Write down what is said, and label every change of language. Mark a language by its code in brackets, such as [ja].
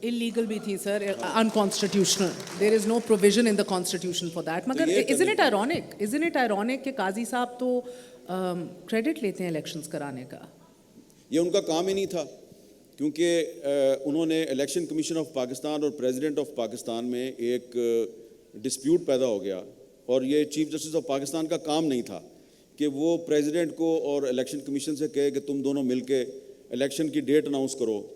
[en] Illegal [ur] بھی تھی سر, [en] unconstitutional. There is no provision in the constitution for that. [ur] مگر [en] isn't it ironic [ur] کہ قاضی صاحب تو کریڈٹ لیتے ہیں الیکشنز کرانے کا؟ یہ ان کا کام ہی نہیں تھا, کیونکہ انہوں نے الیکشن کمیشن آف پاکستان اور پریزیڈنٹ آف پاکستان میں ایک ڈسپیوٹ پیدا ہو گیا, اور یہ چیف جسٹس آف پاکستان کا کام نہیں تھا کہ وہ پریزیڈنٹ کو اور الیکشن کمیشن سے کہے کہ تم دونوں مل کے الیکشن کی ڈیٹ اناؤنس کرو.